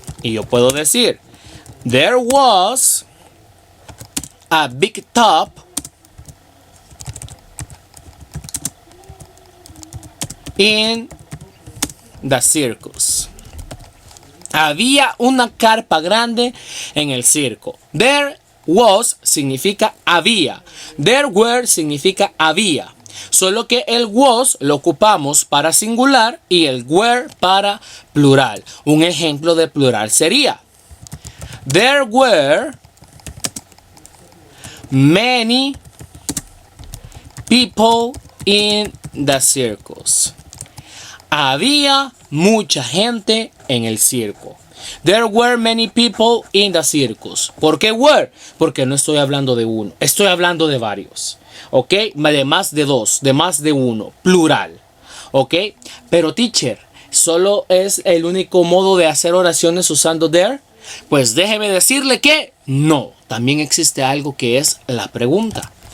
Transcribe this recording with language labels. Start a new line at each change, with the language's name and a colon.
Spanish: Y yo puedo decir,
English: there was a big top in the circus.
Spanish: Había una carpa grande en el circo.
English: There was
Spanish: significa había.
English: There were
Spanish: significa había. Solo que el was lo ocupamos para singular y el were para plural. Un ejemplo de plural sería
English: there were many people in the circus.
Spanish: Había mucha gente en el circo.
English: There were many people in the circus.
Spanish: ¿Por qué were? Porque no estoy hablando de uno, estoy hablando de varios. ¿Ok? De más de dos, de más de uno, plural. ¿Ok? Pero teacher, ¿solo es el único modo de hacer oraciones usando there? Pues déjeme decirle que no. También existe algo que es la pregunta.